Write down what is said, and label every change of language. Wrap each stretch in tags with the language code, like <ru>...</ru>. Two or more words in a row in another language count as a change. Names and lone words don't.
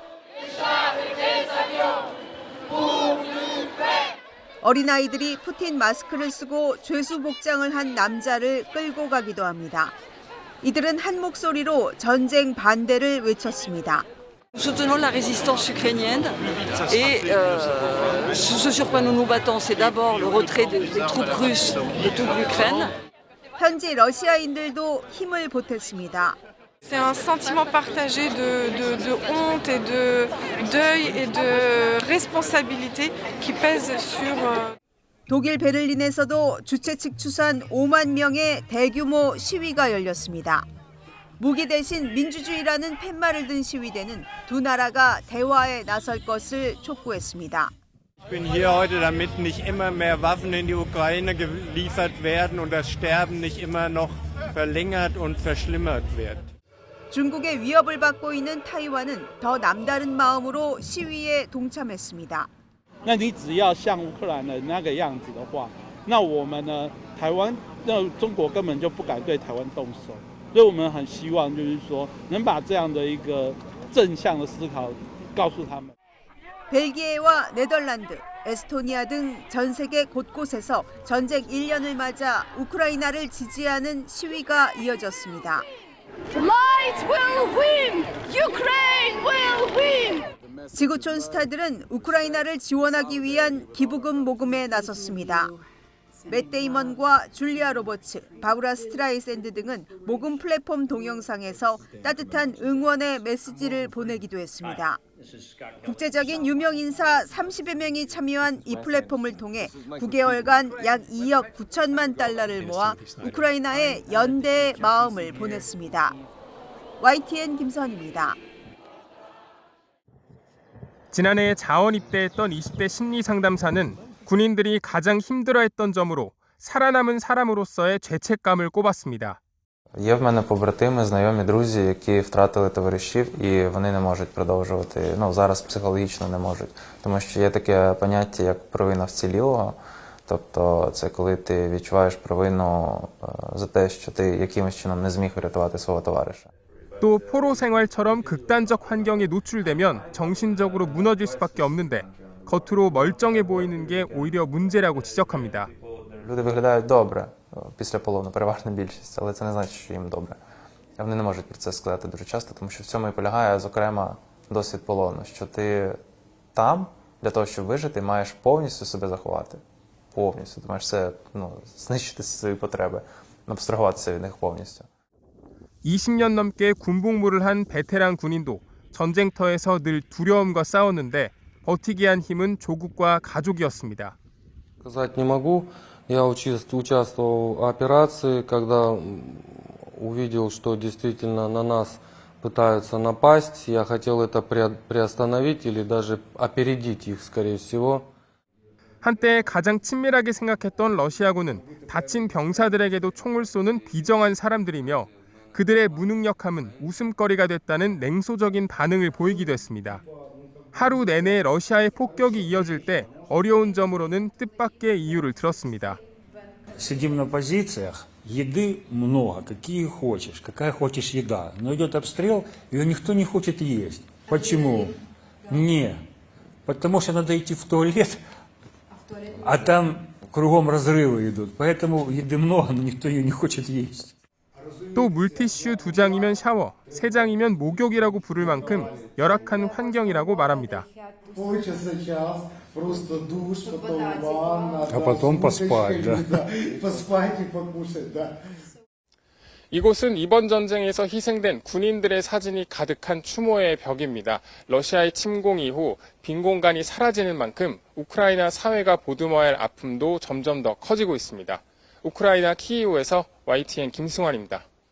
<ko>어린아이들이 푸틴 마스크를 쓰고 죄수 복장을 한 남자를 끌고 가기도 합니다. 이들은 한 목소리로 전쟁 반대를 외쳤습니다.</ko> <fr>Soutenons la résistance ukrainienne et ce sur quoi nous nous battons, c'est d'abord le retrait des troupes russes de toute l'Ukraine.</fr> <ko>현지 러시아인들도 힘을 보탰습니다.</ko> <fr>C'est un sentiment partagé de honte et de deuil et de responsabilité qui pèse sur.</fr> <ko>독일 베를린에서도 주최 측 추산 5만 명의 대규모 시위가 열렸습니다. 무기 대신 민주주의라는 팻말을 든 시위대는 두 나라가 대화에 나설 것을 촉구했습니다.</ko> <de>Ich bin hier heute, damit nicht immer mehr Waffen in die Ukraine geliefert werden und das Sterben nicht immer noch verlängert und verschlimmert wird.</de> <ko>중국의 위협을 받고 있는 타이완은 더 남다른 마음으로 시위에 동참했습니다.</ko> <zh>那你只要像乌克兰的那个样子的话，那我们呢，台湾，那中国根本就不敢对台湾动手。所以我们很希望就是说能把这样的一个正向的思考告诉他们。</zh> <ko>벨기에와 네덜란드, 에스토니아 등 전 세계 곳곳에서 전쟁 1년을 맞아 우크라이나를 지지하는 시위가 이어졌습니다.</ko> <en>Light will win! Ukraine will win!</en> <ko>지구촌 스타들은 우크라이나를 지원하기 위한 기부금 모금에 나섰습니다. 맷 데이먼과 줄리아 로버츠, 바브라 스트라이샌드 등은 모금 플랫폼 동영상에서 따뜻한 응원의 메시지를 보내기도 했습니다. 국제적인 유명 인사 30여 명이 참여한 이 플랫폼을 통해 9개월간 약 2억 9천만 달러를 모아 우크라이나에 연대의 마음을 보냈습니다. YTN 김선입니다. 지난해 자원 입대했던 20대 심리 상담사는 군인들이 가장 힘들어했던 점으로 살아남은 사람으로서의 죄책감을 꼽았습니다.</ko> <uk>Є в мене побратими, знайомі, друзі, які втратили товаришів і вони не можуть продовжувати, зараз психологічно не можуть. Тому що є таке поняття, як провина вцілілого. Тобто це коли ти відчуваєш провину за те, що ти якимось чином не зміг врятувати свого товариша.</uk> <ko>또 포로 생활처럼 극단적 환경에 노출되면 정신적으로 무너질 수밖에 없는데 겉으로 멀쩡해 보이는 게 오히려 문제라고 지적합니다.</ko> <uk>Люди виглядають добре після полону, переважна більшість, але це не значить, що їм добре. Вони не можуть про це сказати дуже часто, тому що в цьому і полягає, зокрема, досвід полону, що ти там, для того, щоб вижити, маєш повністю себе заховати. Повністю. Ти маєш все, знищити свої потреби, абстрагуватися від них повністю.</uk> <ko>20년 넘게 군복무를 한 베테랑 군인도 전쟁터에서 늘 두려움과 싸웠는데 버티게 한 힘은 조국과 가족이었습니다.</ko> <ru>Сказать не могу. Я участвовал в операции, когда увидел, что действительно на нас пытаются напасть. Я хотел это приостановить или даже опередить их, скорее всего.</ru> <ko>한때 가장 친밀하게 생각했던 러시아군은 다친 병사들에게도 총을 쏘는 비정한 사람들이며 그들의 무능력함은 웃음거리가 됐다는 냉소적인 반응을 보이기도 했습니다. 하루 내내 러시아의 폭격이 이어질 때 어려운 점으로는 뜻밖의 이유를 들었습니다.</ko> <ru>Сидим на позициях, еды много, какие хочешь, какая хочешь еда. Но идет обстрел, ее никто не хочет есть. Почему? Не. Потому что надо идти в туалет, а там кругом разрывы идут. Поэтому еды много, но никто ее не хочет есть.</ru> <ko>또 물티슈 2장이면 샤워, 3장이면 목욕이라고 부를 만큼 열악한 환경이라고 말합니다.</ko> <ru>полчаса, час, просто душ, потом ванна. А потом поспать, да. Поспать и покушать, да.</ru> <ko>이곳은 이번 전쟁에서 희생된 군인들의 사진이 가득한 추모의 벽입니다. 러시아의 침공 이후 빈 공간이 사라지는 만큼 우크라이나 사회가 보듬어야 할 아픔도 점점 더 커지고 있습니다. 우크라이나 키이우에서 YTN 김승환입니다.</ko>